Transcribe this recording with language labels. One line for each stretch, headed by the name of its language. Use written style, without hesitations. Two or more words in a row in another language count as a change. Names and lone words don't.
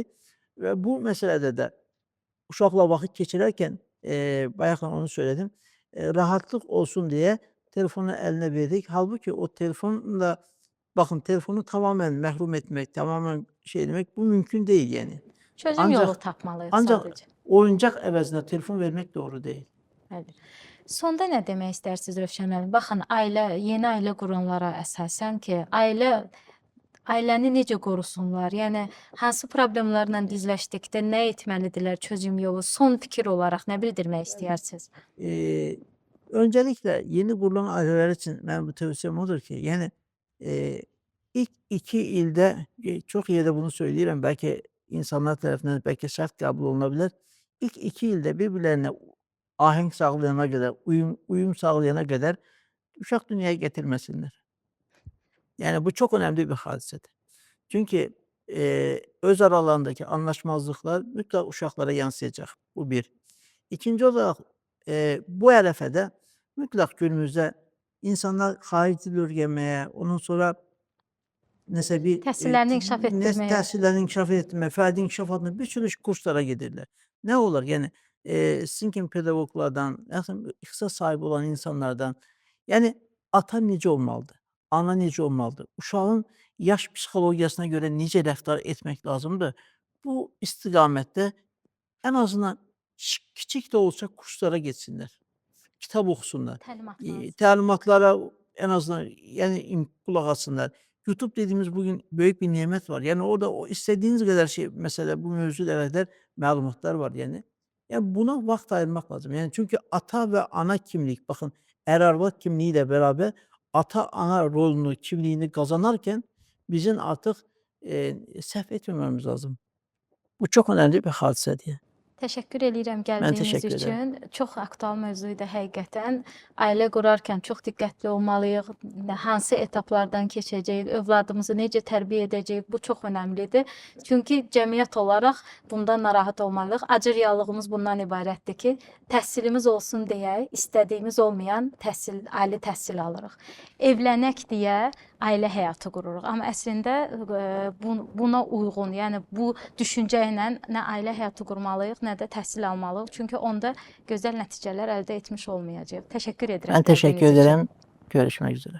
Turkish: Ve bu meselede de uşaqla vakit geçirirken, bayaqdan onu söyledim, rahatlık olsun diye telefonu eline verdik. Halbuki o telefonla, bakın telefonu tamamen məhrum etmek, tamamen şey demek bu mümkün değil yani. Çözüm yolu Ancak
Azerbaijani: tapmalıyıq ancak sadəcə.
Turkish: oyuncak əvəzinə telefon vermek doğru değil.
Azerbaijani: Bəli. Sonda nə demək istərsiniz Rövşən müəllim? Baxın, yeni ailə quranlara əsasən ki, ailəni necə qorusunlar? Yəni hansı problemlərlə dizləşdikdə nə etməlidirlər çözüm yolu? Son fikir olaraq nə bildirmək istəyirsiniz?
Turkish: Öncelikle yeni kurulan aileler için ben bu tavsiyem odur ki yani ilk 2 ilde çok yerde bunu söylüyorum belki insanlar tarafından belki sert kabul olunabilir. İlk 2 ilde birbirlerine ahenk sağlayana kadar, uyum sağlayana kadar uşak dünyaya getirmesinler. Yani bu çok önemli bir hadisedir. Çünkü öz aralarındaki anlaşmazlıklar mutlaka uşaklara yansıyacak.
Azerbaijani: Bu bir. İkinci olarak bu ərəfədə mütləq günümüzdə insanlar xarici dil öyrənməyə, ondan sonra nəsə bir Təhsillərini inkişaf etdirməyə. təhsillərini inkişaf etdirmə, fərdi inkişaf adına
Turkish: bir sürü kurslara
Azerbaijani: gedirlər. Nə olur? Yəni sizin kimi pedaqoqlardan, ixtisas sahibi olan insanlardan, yəni ata necə olmalıdır? Ana necə olmalıdır? Uşağın yaş psixologiyasına görə necə rəftar etmək lazımdır? Bu istiqamətdə
Turkish: en azından kiçik de olsa kurslara gitsinler. Kitap okusunlar.
Azerbaijani: Təlimat lazım.
Turkish: Təlimatlara en azından yani kulak atsınlar. YouTube dediğimiz bugün büyük bir nimet var. Yani orada o istediğiniz kadar şey mesela bu mevzuyla alakalı malumatlar var yani. Yani buna vakit ayırmak lazım. Yani çünkü ata ve ana kimlik bakın er-arvad kimliğiyle beraber ata ana rolünü, kimliğini kazanırken bizim artık səhv etmememiz lazım. Bu çok önemli bir hadise diye.
Azerbaijani: Təşəkkür eləyirəm
Turkish: Ben
Azerbaijani: gəldiyiniz
Turkish: teşekkür ederim.
Azerbaijani: üçün. Çox aktual mövzu idi həqiqətən. Ailə qurarkən çox diqqətli olmalıyıq. Hansı etaplardan keçəcəyik, övladımızı necə tərbiyə edəcəyik, bu çox önəmlidir. Çünki cəmiyyət olaraq bundan narahat olmalıyıq. Acı reallığımız bundan ibarətdir ki, təhsilimiz olsun deyə istədiyimiz olmayan ali təhsil alırıq. Evlənək deyə ailə həyatı qururuq. Amma əslində buna uyğun, yəni bu düşüncə ilə nə ailə həyatı qurmalıyıq, nə də təhsil almalıyıq. Çünki onda gözəl nəticələr əldə etmiş olmayacağıq. Təşəkkür edirəm
Turkish: Ben teşekkür
Azerbaijani: gəldiyiniz üçün.
Turkish: ederim. Görüşmek üzere.